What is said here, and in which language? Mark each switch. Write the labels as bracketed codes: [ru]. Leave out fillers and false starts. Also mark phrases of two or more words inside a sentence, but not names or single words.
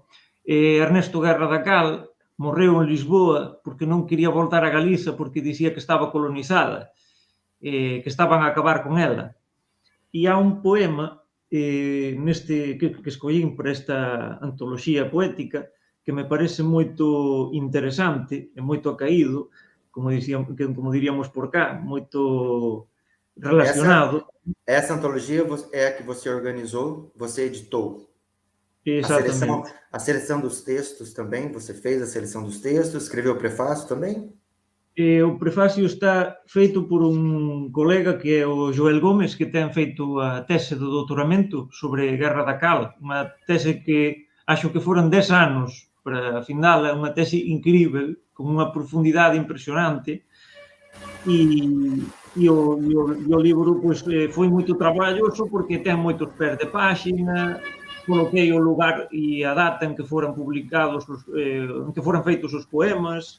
[gl] Ernesto Guerra da Cal morreu en Lisboa porque non quería voltar a Galiza porque dicía que estaba colonizada, que estaban a acabar con ela. E há un poema neste que escollín para esta antoloxía poética que me parece moito interesante e moito acaído, como diríamos por cá, moito relacionado. [pt] Essa antologia é a que você organizou, você editou? Exatamente. A seleção dos textos também? Você fez a seleção dos textos? Escreveu o prefácio também? [gl] O prefácio está feito por un colega que é o Joel Gómez, que ten feito a tese do doutoramento sobre Guerra da Cal, unha tese que acho que foron 10 anos para finala, unha tese incrível, con unha profundidade impresionante, e o libro pois, foi moito traballoso porque ten moitos pés de páxina, coloquei o lugar e a data en que foran publicados, en que foran feitos os poemas.